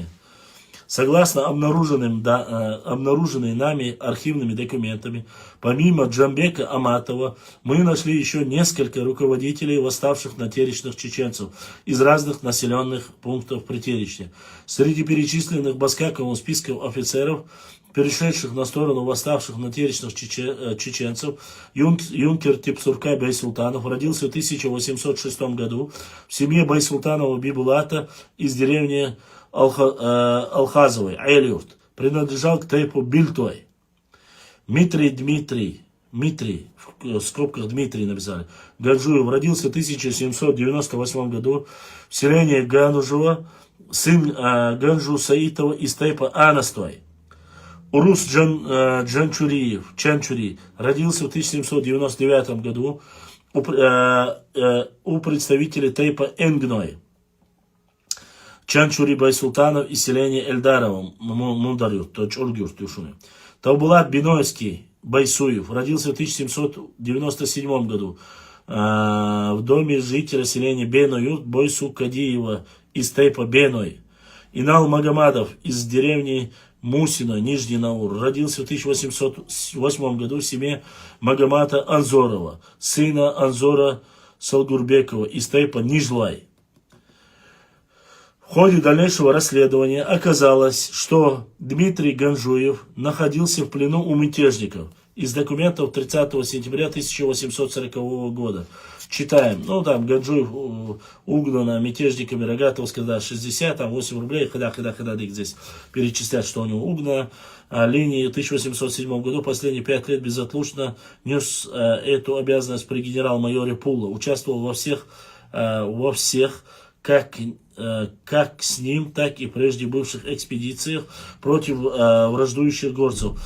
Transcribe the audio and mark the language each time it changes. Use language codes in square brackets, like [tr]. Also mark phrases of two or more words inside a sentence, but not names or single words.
[ru] Согласно обнаруженной нами архивными документами, помимо Джамбека Аматова, мы нашли еще несколько руководителей восставших на теречных чеченцев из разных населенных пунктов Притеречья. Среди перечисленных Баскаковым списком офицеров, перешедших на сторону восставших на теречных чеченцев, юнкер Тепсурка Байсултанов родился в 1806 году в семье Байсултанова Бибулата из деревни Алхазовой, Айлюрт, принадлежал к тейпу Бильтой. Дмитрий, в скобках Дмитрий написали, Ганжуев родился в 1798 году в селении Ганужева, сын Ганжу Саитова из тейпа Анастой. Урус Чанчури родился в 1799 году у представителей тейпа Энгной. Чанчури Байсултанов из селения Эльдарова, Мундарюрт, Чоргюрт, Юшуны. Таубулат Биноевский Байсуев родился в 1797 году в доме жителя селения Беноюрт Бойсу Кадиева из тейпа Беной. Инал Магомадов из деревни Мусина, Нижний Наур, родился в 1808 году в семье Магомата Анзорова, сына Анзора Салгурбекова из тейпа Нижлай. В ходе дальнейшего расследования оказалось, что Дмитрий Ганжуев находился в плену у мятежников. Из документов 30 сентября 1840 года. Читаем. Там Ганжуев угнано мятежниками Рогатовска, да, 60, там 8 рублей, когда здесь перечислять, что у него угнано. Линии в 1807 году последние 5 лет безотлучно нес эту обязанность при генерал-майоре Пула. Участвовал во всех как с ним, так и прежде бывших экспедициях против враждующих горцев.